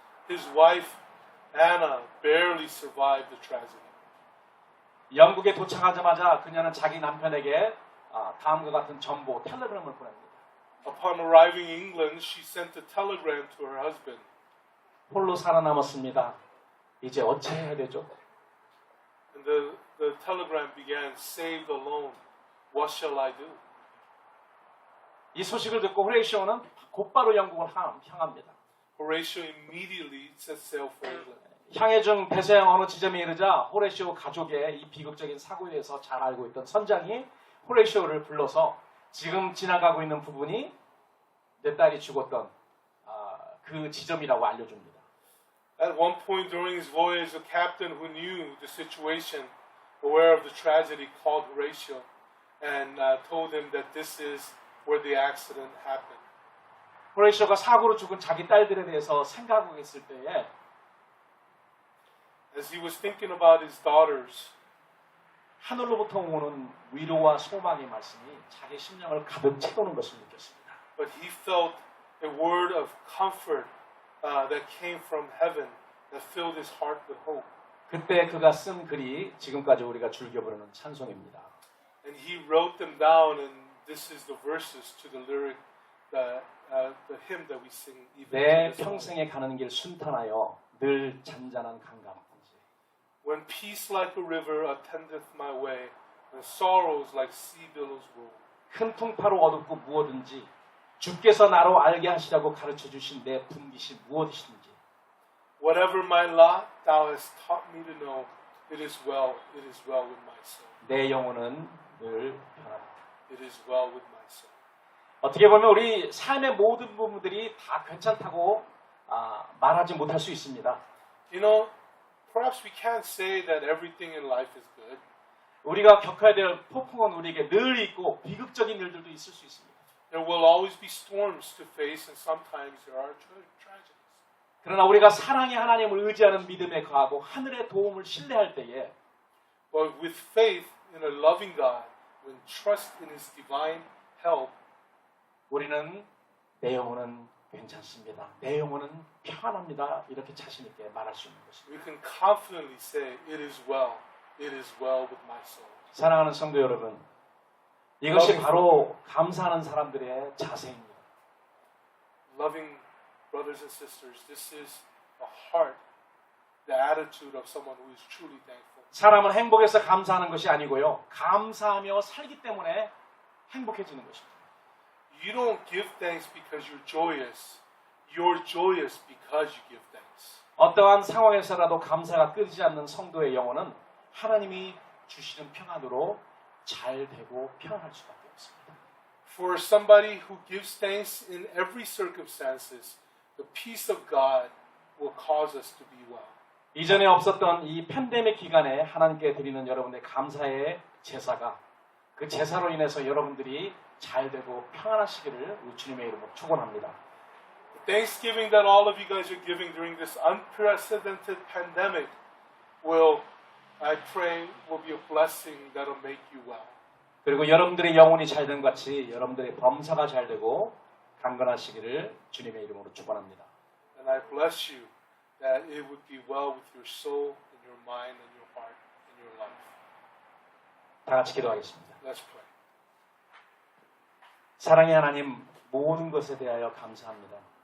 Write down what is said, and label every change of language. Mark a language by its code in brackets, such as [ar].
[en] His wife, Anna, barely survived the tragedy. [ko] 영국에 도착하자마자 그녀는 자기 남편에게 다음과 같은 정보, 텔레그램을 보냅니다. [en] Upon arriving in England, she sent a telegram to her husband. [ko] 홀로 살아남았습니다. 이제 어찌해야 되죠? [en] And the telegram began, saved alone. What shall I do? [ko] 이 소식을 듣고 호레이시오는 곧바로 영국을 향합니다. [en] Horatio immediately set sail for England. [ko] 향해 중 대서양 어느 지점에 이르자 호레이시오 가족의 이 비극적인 사고에 대해서 잘 알고 있던 선장이 호레이시오를 불러서 지금 지나가고 있는 부분이 내 딸이 죽었던 그 지점이라고 알려줍니다. [en] At one point during his voyage, the captain who knew the situation, aware of the tragedy, called Horatio and told him that this is where the accident happened. [ko] 호레이시오가 사고로 죽은 자기 딸들에 대해서 생각하고 있을 때에 [en] As he was thinking about his daughters, [ko] 하늘로부터 오는 위로와 소망의 말씀이 자기 심령을 가득 채우는 것을 느꼈습니다. [en] but he felt a word of comfort that came from heaven that filled his heart with hope. [ko] 그때 그가 쓴 글이 지금까지 우리가 즐겨 부르는 찬송입니다. [en] And he wrote them down, and this is the verses to the lyric, the hymn that we sing even [ko] 내 [en] to this moment. [ko] 평생에 가는 길 순탄하여 늘 잔잔한 강가든지 [en] When peace like a river attendeth my way, and sorrows like sea billows roll. [ko] 큰 풍파로 어둡고 무엇든지 주께서 나로 알게 하시라고 가르쳐 주신 내 분깃이 무엇이든지 [en] Whatever my lot, thou hast taught me to know, it is well with my soul. [ko] 내 영혼은 늘 편하다. [en] It is well with my soul. [ko] 어떻게 보면 우리 삶의 모든 부분들이 다 괜찮다고 말하지 못할 수 있습니다. [en] You know, perhaps we can't say that everything in life is good. [ko] 우리가 겪어야 될 폭풍은 우리에게 늘 있고 비극적인 일들도 있을 수 있습니다. [en] There will always be storms to face, and sometimes there are tragedies. [ko] 그러나 우리가 사랑의 하나님을 의지하는 믿음에 거하고 하늘의 도움을 신뢰할 때에 [en] But with faith in a loving God, when trust in His divine help, [ko] 우리는 내 영혼은 괜찮습니다. 내 영혼은 평안합니다. 이렇게 자신 있게 말할 수 있는 것입니다. [en] we can confidently say, it is well with my soul. [ko] 사랑하는 성도 여러분, 이것이 바로 감사하는 사람들의 자세입니다. [en] Loving brothers and sisters, this is a heart, the attitude of someone who is truly thankful. [ko] 사람은 행복해서 감사하는 것이 아니고요. 감사하며 살기 때문에 행복해지는 것입니다. [en] You don't give thanks because you're joyous. You're joyous because you give thanks. [ko] 어떠한 상황에서라도 감사가 끊이지 않는 성도의 영혼은 하나님이 주시는 평안으로 잘 되고 평안할 수밖에 없습니다. [en] For somebody who gives thanks in every circumstances, the peace of God will cause us to be well. [ko] 이전에 없었던 이 팬데믹 기간에 하나님께 드리는 여러분의 감사의 제사가 그 제사로 인해서 여러분들이 잘 되고 평안하시기를 우리 주님의 이름으로 축원합니다. [en] The Thanksgiving that all of you guys are giving during this unprecedented pandemic will, I pray, will be a blessing that will make you well. [ko] 그리고 여러분들의 영혼이 잘 된 같이 여러분들의 범사가 잘 되고 강건하시기를 주님의 이름으로 축원합니다. [en] And I bless you that it would be well with your soul and your mind and your heart and your life. [ko] 다 같이 기도하겠습니다. [en] Let's pray. [ko] 사랑의 하나님, 모든 것에 대하여 감사합니다.